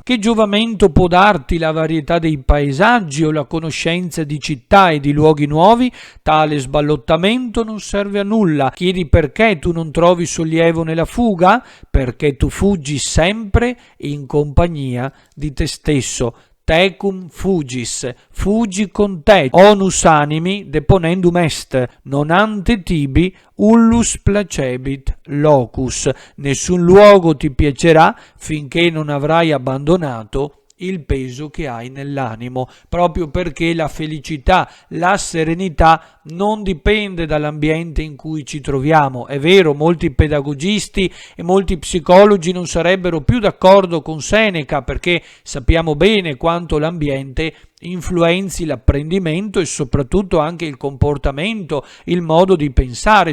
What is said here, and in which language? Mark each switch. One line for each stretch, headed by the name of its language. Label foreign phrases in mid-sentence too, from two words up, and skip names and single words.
Italian: Che giovamento può darti la varietà dei paesaggi o la conoscenza di città e di luoghi nuovi? Tale sballottamento non serve a nulla. Chiedi perché tu non trovi sollievo nella fuga? Perché tu fuggi sempre in compagnia di te stesso.
Latin: Tecum fugis,
Italian: fuggi con te.
Latin: Onus animi deponendum est, non ante tibi ullus placebit locus.
Italian: Nessun luogo ti piacerà finché non avrai abbandonato il peso che hai nell'animo, proprio perché la felicità, la serenità non dipende dall'ambiente in cui ci troviamo. È vero, molti pedagogisti e molti psicologi non sarebbero più d'accordo con Seneca, perché sappiamo bene quanto l'ambiente influenzi l'apprendimento e soprattutto anche il comportamento, il modo di pensare.